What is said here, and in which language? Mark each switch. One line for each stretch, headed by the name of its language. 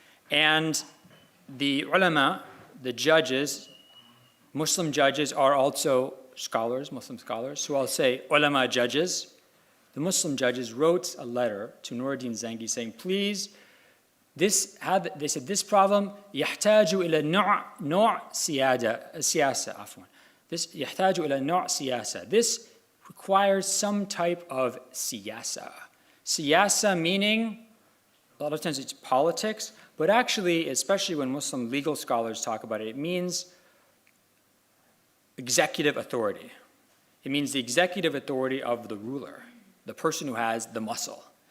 English: And the ulama, the judges, Muslim judges are also scholars, Muslim scholars, so I'll say ulama judges. The Muslim judges wrote a letter to Nuradin Zangi saying, please, they said this problem,
Arabic: يحتاج إلى نوع سياسة عفوا.
English: This
Arabic: يحتاج إلى نوع سياسة.
English: This requires some type of siyasa. Siyasa meaning, a lot of times it's politics, but actually, especially when Muslim legal scholars talk about it, it means executive authority. It means the executive authority of the ruler, the person who has the muscle.